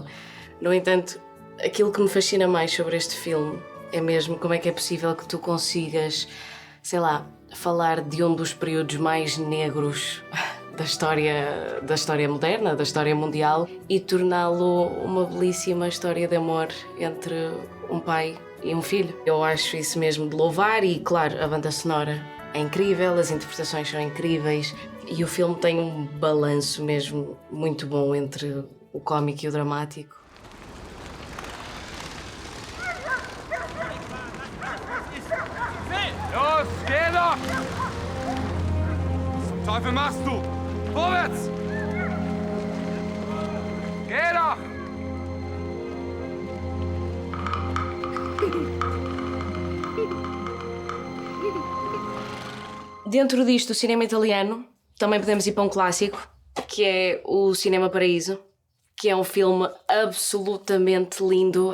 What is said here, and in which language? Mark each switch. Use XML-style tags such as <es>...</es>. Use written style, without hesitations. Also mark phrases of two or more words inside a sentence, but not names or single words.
<pt>No entanto, aquilo que me fascina mais sobre este filme é mesmo como é que é possível que tu consigas, sei lá, falar de um dos períodos mais negros da história moderna, da história mundial, e torná-lo uma belíssima história de amor entre um pai e um filho. Eu acho isso mesmo de louvar e, claro, a banda sonora é incrível, as interpretações são incríveis e o filme tem um balanço mesmo muito bom entre o cómico e o dramático.</pt> <de>Los, geh doch! Was zum Teufel machst du? Vorwärts! Geh doch!</de> <pt>Dentro disto, o cinema italiano, também podemos ir para um clássico, que é o Cinema Paraíso, que é um filme absolutamente lindo.</pt>